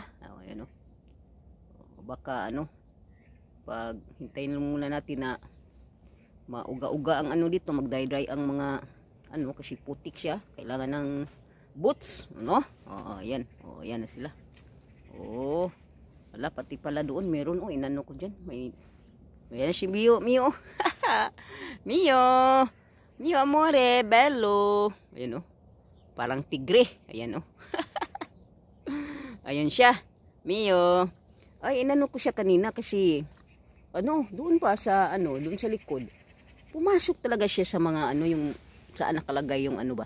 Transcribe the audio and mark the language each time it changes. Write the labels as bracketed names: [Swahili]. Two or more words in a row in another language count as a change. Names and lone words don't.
[Filipino] Ayan, baka ano, pag hintayin muna natin na mauga-uga ang ano dito, mag-dry-dry ang mga ano, kasi putik siya. Kailangan ng boots, no? Ayan. Ayan na sila. Wala, pati pala doon meron. Inano ko dyan. May si Mio. Mio. [Italian] Mio amore, bello. [Filipino] Ayan, parang tigre. Ayan, Ayan siya. Mio. Ay, inano ko siya kanina kasi ano, doon pa sa ano, doon sa likod. Pumasok talaga siya sa mga ano, yung saan nakalagay yung ano ba?